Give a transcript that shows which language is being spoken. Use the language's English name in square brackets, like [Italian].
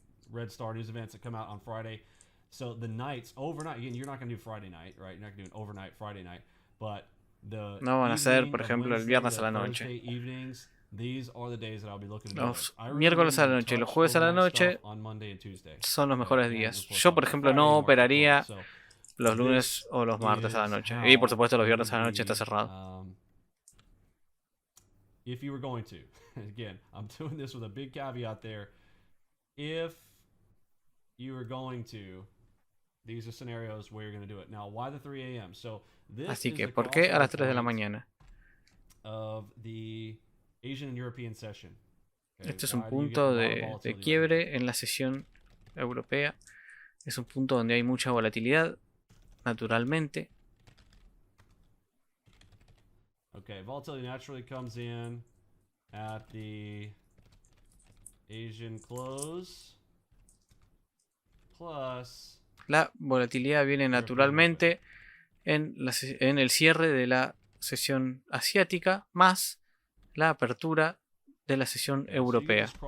[English] Red Star news events that come out on Friday. So the nights overnight, again, you're not going to do Friday night, right? You're not going to do an overnight Friday night, but [Spanish] no van a ser, por ejemplo, el viernes a la noche. Los miércoles a la noche y los jueves a la noche son los mejores días. Yo, por ejemplo, no operaría los lunes o los martes a la noche. Y por supuesto los viernes a la noche está cerrado. [English] If you were going to, again, I'm doing this with a big caveat there. If you are going to, these are scenarios where you're going to do it. Now, why the 3 a.m.? So this [Spanish] Así que, ¿por qué a las 3 de la mañana? [English] Of the Asian and European session. [Spanish] Este es un punto de quiebre en la sesión europea. Es un punto donde hay mucha volatilidad, naturalmente. [English] Okay, volatility naturally comes in at the Asian close plus [Spanish] la volatilidad viene naturalmente en el cierre de la sesión asiática más la apertura de la sesión europea.